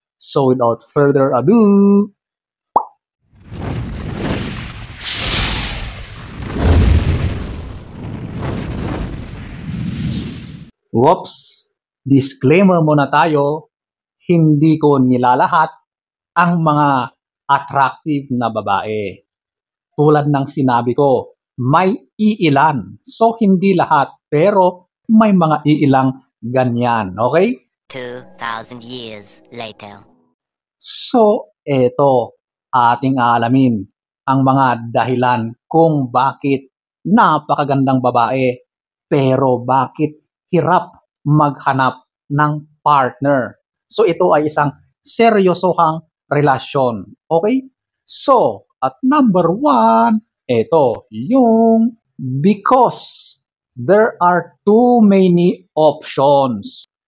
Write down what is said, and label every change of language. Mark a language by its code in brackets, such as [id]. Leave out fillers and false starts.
[en] So, without further ado, whoops! [tl] Disclaimer muna tayo, hindi ko nilalahat ang mga attractive na babae. Tulad ng sinabi ko, may iilan. So, hindi lahat, pero may mga iilang ganyan. Okay? [en] 2,000 years later. [tl] So, eto, ating aalamin ang mga dahilan kung bakit napakagandang babae, pero bakit hirap maghanap ng partner. So, ito ay isang seryosohang relasyon. Okay? [en] So, at number 1, [tl] ito, yung [en] because there are too many options.